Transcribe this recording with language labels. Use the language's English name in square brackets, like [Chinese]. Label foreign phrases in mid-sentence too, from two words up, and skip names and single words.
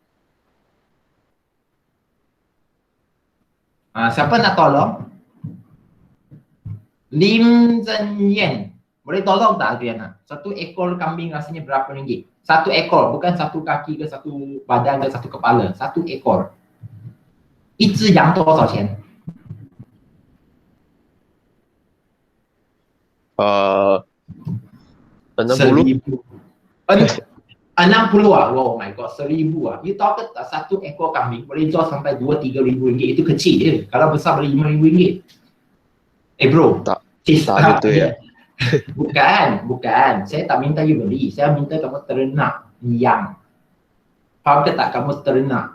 [Malay] Siapa nak tolong? Lim Zhen Yen. Boleh tolong tak Adriana? Satu ekor kambing rasanya berapa ringgit? Satu ekor, bukan satu kaki ke satu badan ke satu kepala. Satu ekor. [Chinese] 一只羊多少钱？ 60. [Malay] 60 ah? [English] Oh my god, [Malay] 1000 ah. You tahu ke tak, satu ekor kambing boleh jual sampai 2-3 ribu ringgit. Itu kecil je. Kalau besar boleh 5 ribu ringgit. Bro. Tak gitu ya. Bukan. Saya tak minta you beli. Saya minta kamu ternak yang. Faham ke tak, kamu ternak?